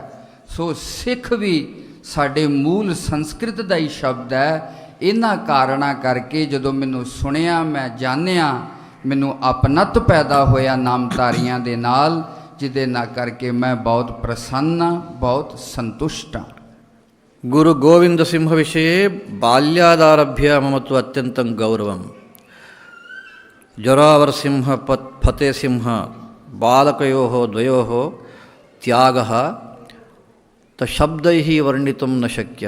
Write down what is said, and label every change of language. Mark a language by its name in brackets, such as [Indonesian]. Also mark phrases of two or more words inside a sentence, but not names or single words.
[Punjabi] ਸੋ ਸਿੱਖ ਵੀ ਸਾਡੇ ਮੂਲ ਸੰਸਕ੍ਰਿਤ ਦਾ ਹੀ ਸ਼ਬਦ ਹੈ। ਇਹਨਾਂ ਕਾਰਨਾਂ ਕਰਕੇ ਜਦੋਂ ਮੈਨੂੰ ਸੁਣਿਆ, ਮੈਂ ਜਾਣਿਆ, ਮੈਨੂੰ ਆਪਨਤ ਪੈਦਾ ਹੋਇਆ ਨਾਮਧਾਰੀਆਂ ਦੇ ਨਾਲ, ਜਿਹਦੇ ਨਾਲ ਕਰਕੇ ਮੈਂ ਬਹੁਤ ਪ੍ਰਸੰਨ ਹਾਂ, ਬਹੁਤ ਸੰਤੁਸ਼ਟ ਹਾਂ। [Sanskrit] गुरु गोविंद सिंह विषये बाल्यादारभ्य मम तु अत्यन्तं गौरवं। जोरावर सिंह फते सिंह बालकयोः द्वयोः त्यागः शब्दैः वर्णितुं न शक्यः।